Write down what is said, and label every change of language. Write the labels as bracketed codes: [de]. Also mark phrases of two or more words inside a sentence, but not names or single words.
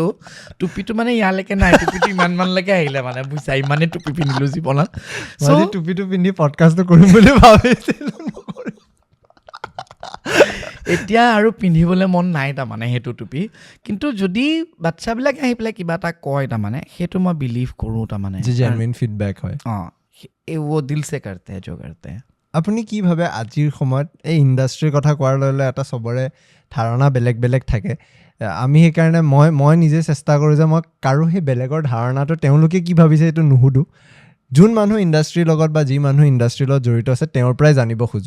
[as] টুপিটো মানে ইয়ালৈকে নাই, টুপিটো ইমানলৈকে আহিলে মানে বুজিছা, ইমানেই টুপি পিন্ধিলো জীৱনত। টুপিটো পিন্ধি পডকাষ্টটো কৰিম বুলি ভাবিছিলো, এতিয়া আৰু পিন্ধিবলৈ মন নাই তাৰমানে সেইটো টুপি। কিন্তু যদি বাচ্ছাবিলাক আহি পেলাই কিবা এটা কয় তাৰমানে সেইটো মই বিলিভ কৰোঁ তাৰমানে, [en] genuine feedback [as] হয়। [hi] वो दिल से करते हैं जो करते हैं। [as] আপুনি কি ভাবে আজিৰ সময়ত এই ইণ্ডাষ্ট্ৰীৰ কথা কোৱাৰ লগে লগে এটা চবৰে ধাৰণা বেলেগ বেলেগ থাকে। আমি সেইকাৰণে মই নিজে চেষ্টা কৰোঁ যে মই কাৰো সেই বেলেগৰ ধাৰণাটো তেওঁলোকে কি ভাবিছে এইটো নুসুধোঁ। যোন মানুহ ইণ্ডাষ্ট্ৰীৰ লগত বা যি মানুহ ইণ্ডাষ্ট্ৰীৰ লগত জড়িত আছে তেওঁৰ পৰাই জানিব খোজোঁ।